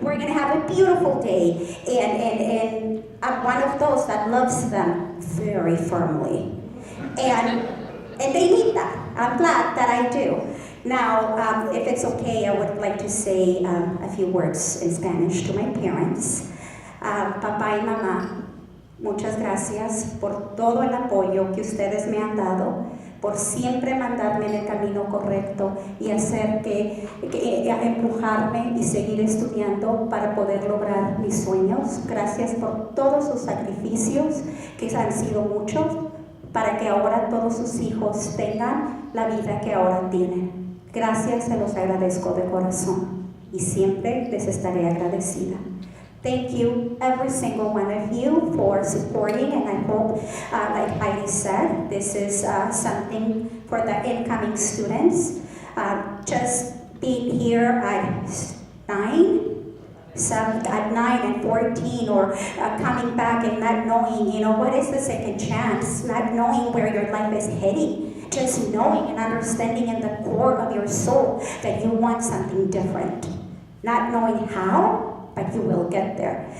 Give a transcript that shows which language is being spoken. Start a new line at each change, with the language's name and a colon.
English: We're gonna have a beautiful day. And I'm one of those that loves them very firmly. And they need that. I'm glad that I do. Now, if it's okay, I would like to say a few words in Spanish to my parents.
Spanish: Papá y mamá, muchas gracias por todo el apoyo que ustedes me han dado, por siempre mandarme en el camino correcto y hacer empujarme y seguir estudiando para poder lograr mis sueños. Gracias por todos sus sacrificios, que han sido muchos, para que ahora todos sus hijos tengan la vida que ahora tienen. Gracias, se los agradezco de corazón y siempre les estaré agradecida.
English: Thank you, every single one of you, for supporting, and I hope, like Heidi said, this is something for the incoming students. Just being here at 9 and 14, or coming back and not knowing, what is the second chance, not knowing where your life is heading, just knowing and understanding in the core of your soul that you want something different, not knowing how, but you will get there.